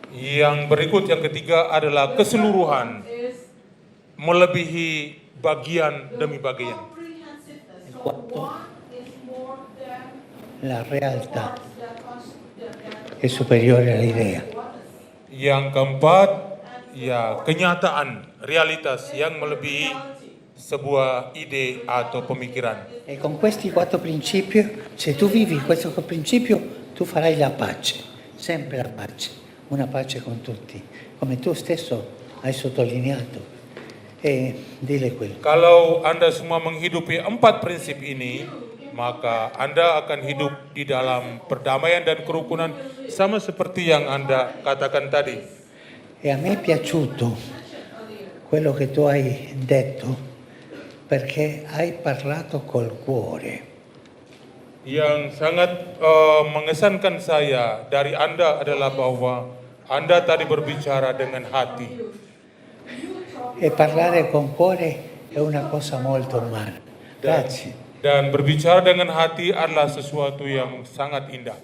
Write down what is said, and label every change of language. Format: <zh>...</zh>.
<id>Yang berikut yang ketiga adalah keseluruhan melebihi bagian demi bagian.</id> <it>Il quarto, la realtà è superiore all'idea.</it> <id>Yang keempat, ya kenyataan, realitas yang melebihi sebuah ide atau pemikiran.</id> <it>E con questi 4 principi, se tu vivi questo principio, tu farai la pace, sempre la pace, una pace con tutti, come tu stesso hai sottolineato. E dile quello.</it> <id>Kalau Anda semua menghidupi 4 prinsip ini, maka Anda akan hidup di dalam perdamaian dan kerukunan sama seperti yang Anda katakan tadi.</id> <it>E a me è piaciuto quello che tu hai detto, perché hai parlato col cuore.</it> <id>Yang sangat mengesankan saya dari Anda adalah bahwa Anda tadi berbicara dengan hati.</id> <it>E parlare con cuore è una cosa molto umana. Grazie.</it> <id>Dan berbicara dengan hati adalah sesuatu yang sangat indah.</id>